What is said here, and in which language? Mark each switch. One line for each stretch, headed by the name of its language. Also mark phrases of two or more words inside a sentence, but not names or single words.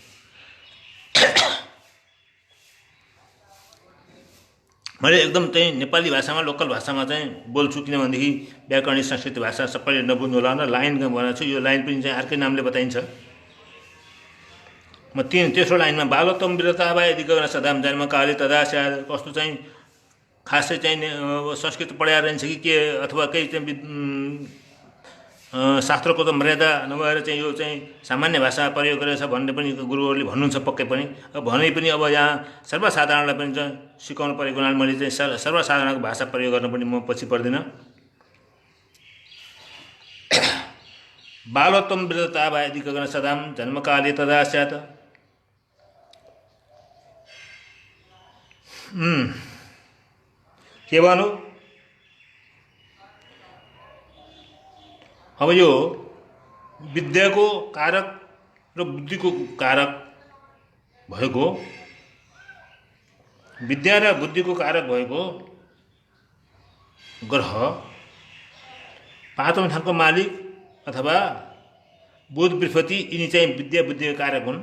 Nepali: मैले एकदम चाहिँ नेपाली भाषामा, लोकल भाषामा चाहिँ बोल्छु, किनभनेदेखि व्याकरणिक संस्कृत भाषा सबैले नबुझ्नु होला भनेर लाइन बनाएको छु। यो लाइन पनि चाहिँ अर्कै नामले बताइन्छ। म तेस्रो लाइनमा
Sanskrit: बालत्वम वीरता वा यदि गगन सदाम जन्म काले तदा स्याद,
Nepali: कस्तो चाहिँ खासै चाहिँ संस्कृत पढाएर रहन्छ कि के, अथवा केही चाहिँ शास्त्रको त मर्यादा नभएर चाहिँ यो चाहिँ सामान्य भाषा प्रयोग गरेछ भन्ने पनि गुरुहरूले भन्नुहुन्छ पक्कै पनि। अब भने पनि अब यहाँ सर्वसाधारणलाई पनि चाहिँ सिकाउनु परेको हुनाले मैले चाहिँ सर्वसाधारणको भाषा प्रयोग गर्न पनि म पछि पर्दिनँ।
Sanskrit: बालत्वम वीरता वा यदि गगन सदाम जन्मकाले तदा स्यात्।
Nepali: के भनौँ, अब यो विद्याको कारक र बुद्धिको कारक भएको, विद्या र बुद्धिको कारक भएको ग्रह 5औँ थानको मालिक अथवा बुध बृहस्पति, यिनी चाहिँ विद्या बुद्धिको कारक हुन्।